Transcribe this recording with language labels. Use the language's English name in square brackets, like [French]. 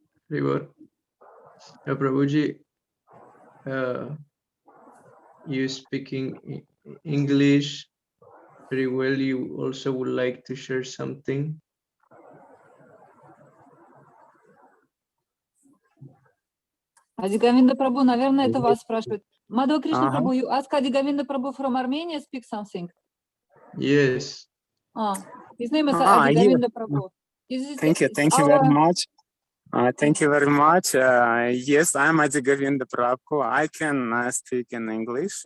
[English] Prabhuji, you speaking English very well. You also would like to share something? [Russian] Adi Govinda Prabhu, наверное, это вас спрашивают. [English] Madhava Krishna Prabhu, you ask Adi Govinda Prabhu from Armenia speak something? Yes. His name is Adi Govinda Prabhu. Thank you very much. Thank you very much. Yes, I'm Adi Govinda Prabhu. I can speak in English.